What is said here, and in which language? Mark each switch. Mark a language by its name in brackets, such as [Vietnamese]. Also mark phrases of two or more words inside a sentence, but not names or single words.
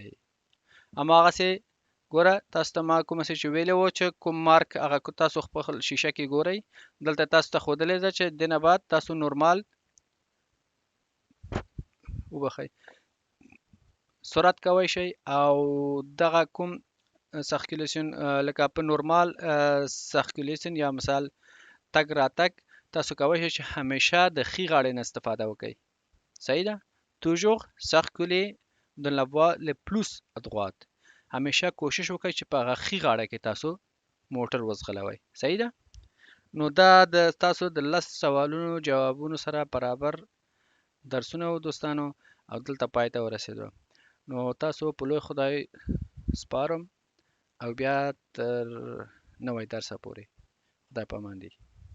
[Pashto] هماغسې ګوره تاسو ته ما کومه څه چې ویلی و چې کوم مارک هغه تاسو خپل شیشه کې ګورئ دلته تاسو ته ښودلی ده چې د نه بعد تاسو نورمال وبخئ سرعت کوی شئ او دغه کوم سرکولیشن لکه په نورمال سرکولیشن یا مثال تګ راتګ تاسو کوی شئ چې همیشه د ښي غاړې نه استفاده وکئ. صحیح ده؟ [French] toujours circuler dans la voie le plus à droite. [Pashto] همیشه کوشش وکړئ چې په هغه ښي غاړه کې تاسو موټر وځغلوئ. صحیح ده؟ نو دا د تاسو د 10 سوالونو جوابونو سره برابر درسونه و دوستانو او دلته پای ته ورسېدو. نو تاسو په لوی خدای سپارم او بیا تر نوی درسه پورې خدای پامان دی.